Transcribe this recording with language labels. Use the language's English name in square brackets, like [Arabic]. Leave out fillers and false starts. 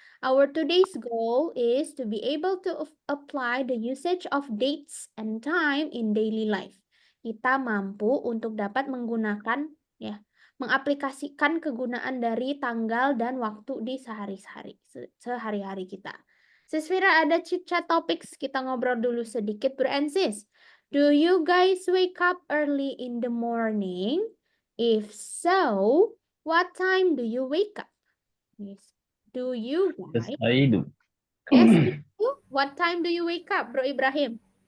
[English] Our today's goal is to be able to apply the usage of dates and time in daily life. [Indonesian] Kita mampu untuk dapat menggunakan ya, mengaplikasikan kegunaan dari tanggal dan waktu di sehari-hari kita. Sis Fira, ada chit-chat topics, kita ngobrol dulu sedikit, Bro and Sis. [English] Do you guys wake up early in the morning? If so, what time do you wake up? Yes. Do you Yes, guys? I do. Yes, you do. What time do you wake up, Bro Ibrahim?